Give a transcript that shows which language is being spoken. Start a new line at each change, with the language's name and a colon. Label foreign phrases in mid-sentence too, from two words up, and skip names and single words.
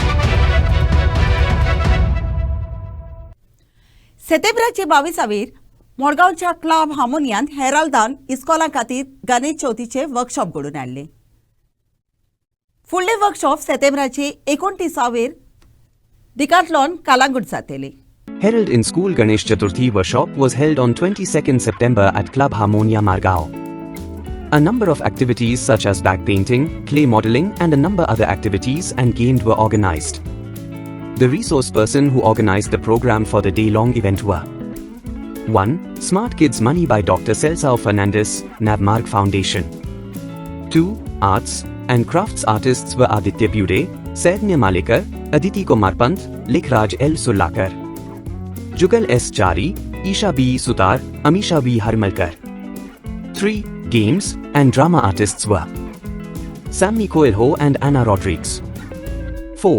Konkani: सप्टेंबराचे 22 मुख्यमंत्री मडगांवच्या क्लब हार्मोनियान हेराल्दान इस्कॉला खातीर गणेश चवथीचे वर्कशॉप घडोवन हाडले. फुडले वर्कशॉप सप्टेंबराचे 29 डिकाथलॉन कालांगूट जातले.
English: Herald in School Ganesh Chaturthi workshop was held on 22nd September at Club Harmonia Margao. A number of activities such as backpainting, clay modeling and a number other activities and games were organized. The resource person who organized the program for the day-long event were 1. Smart Kids Money by Dr. Celsao Fernandez, Navmark Foundation. 2. Arts and crafts artists were Aditya Bude, Saidnya Malekar, Aditi Kumar Pant, Likhraj L. Sulakar, Jugal S. Chari, Isha B. Sutar, Amisha B. Harmalkar. 3. Games and drama artists were Sammy Coelho and Anna Rodriguez. 4.